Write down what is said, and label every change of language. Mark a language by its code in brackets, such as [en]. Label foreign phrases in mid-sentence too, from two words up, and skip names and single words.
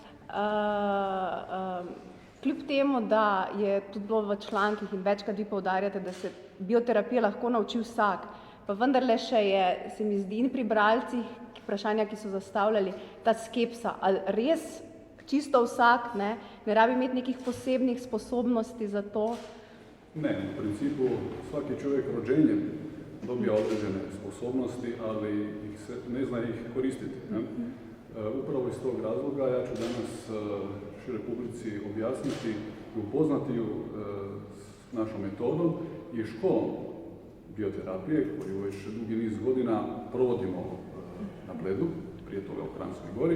[sl] Kljub temu, da je tudi bilo v člankih in večkrat vi poudarjate, da se bioterapije lahko nauči vsak, pa vendarle še je, se mi zdi, in pri bralcih vprašanja, ki so zastavljali, ta skepsa, ali res čisto vsak ne rabi imeti nekih posebnih sposobnosti za to? [hr] Ne, u principu svaki čovjek rođenjem dobija određene sposobnosti, ali ne zna ih koristiti. Upravo iz tog razloga ja ću danas široj publici objasniti i upoznati ju s našom metodom i školom bioterapije koju već dugi niz godina provodimo na Bledu, prije toga u Kranjskoj gori.